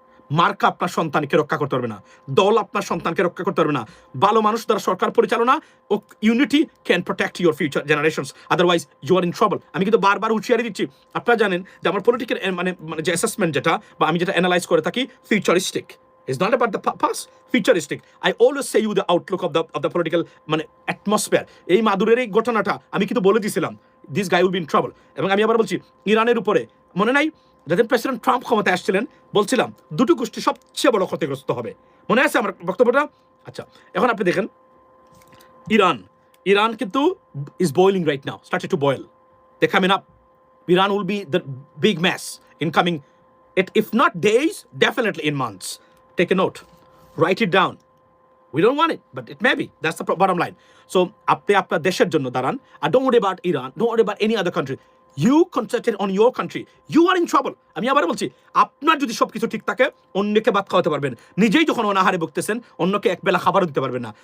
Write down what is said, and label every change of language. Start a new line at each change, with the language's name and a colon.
Bangla: মার্কা আপনার সন্তানকে রক্ষা করতে পারবে না দল আপনার সন্তানকে রক্ষা করতে পারবে না ভালো মানুষ দ্বারা সরকার পরিচালনা ও
English: unity can protect your future generations otherwise you are in trouble
Bangla: আমি কিন্তু বারবার হুঁশিয়ারি দিচ্ছি আপনারা জানেন যে আমার পলিটিক্যাল মানে যে অ্যাসেসমেন্ট যেটা বা আমি যেটা অ্যানালাইজ করে থাকি futuristic
English: It's not about the past, futuristic. I always say you the outlook of the political মানে atmosphere.
Bangla: এই মাদুরের এই ঘটনাটা আমি কিন্তু বলে দিয়েছিলাম,
English: this guy will be in trouble.
Bangla: এবং আমি আবার বলছি ইরানের উপরে মনে নাই যখন প্রেসিডেন্ট ট্রাম্প ক্ষমতায় আসছিলেন বলছিলাম দুটো গোষ্ঠী সবচেয়ে বড় ক্ষতিগ্রস্ত হবে, মনে আছে আমার বক্তব্যটা? আচ্ছা, এখন আপনি দেখেন ইরান কিন্তু
English: is boiling right now, started to boil. They're coming up. Iran will be the big mess in coming, if not days, definitely in months. Take a note, write it down. We don't want it, but it may be. That's the bottom line. So,
Bangla: আপনি আপনার দেশের জন্য দাঁড়ান,
English: and don't worry about Iran, don't worry about any other country. You concentrate on your country. You are in trouble.
Bangla: আমি আবার বলছি, আপনার যদি সবকিছু ঠিক থাকে অন্যকে ভাত খাওয়াতে পারবেন, নিজেই যখন অনাহারে ভুগতেছেন অন্যকে একবেলা খাবারও দিতে পারবেন না।